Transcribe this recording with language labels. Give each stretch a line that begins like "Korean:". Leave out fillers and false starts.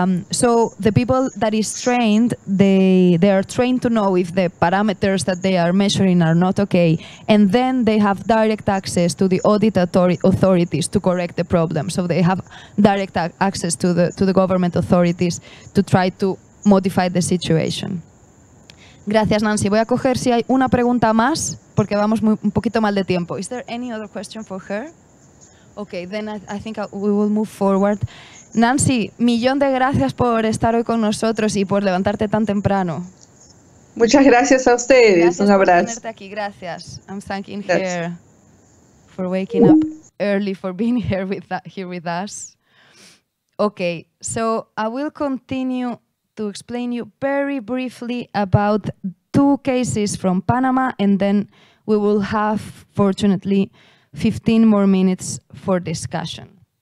English: So the people that is trained, they are trained to know if the parameters that they are measuring are not okay, and then they have direct access to the audit authorities to correct the problem. So they have direct access to the government authorities to try to modify the situation.
Spanish: Gracias, Nancy. Voy a coger si hay una pregunta más, porque vamos un poquito mal de tiempo.
English: Is there any other question for her? Okay, then I think we will move forward.
Spanish: Nancy, millón de gracias por estar hoy con nosotros y por levantarte tan temprano. Muchas gracias a ustedes. Gracias un abrazo. Por tenerte aquí. Gracias.
English: I'm thanking her for waking up early, for being here with us. Okay, so I will continue to explain you very briefly about 2 cases from Panama, and then we will have, fortunately, 15 more minutes for discussion.